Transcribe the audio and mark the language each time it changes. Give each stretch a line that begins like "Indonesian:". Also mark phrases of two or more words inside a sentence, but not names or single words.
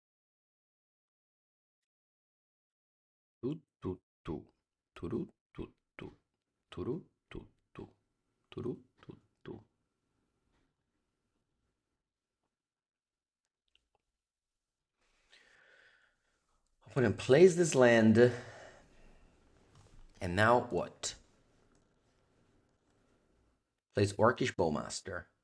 English: Tu tu tu. Turu tu Turu, tu, tu, turu, tu, tu. Opponent plays this land. And now what? Plays Orcish Bowmaster.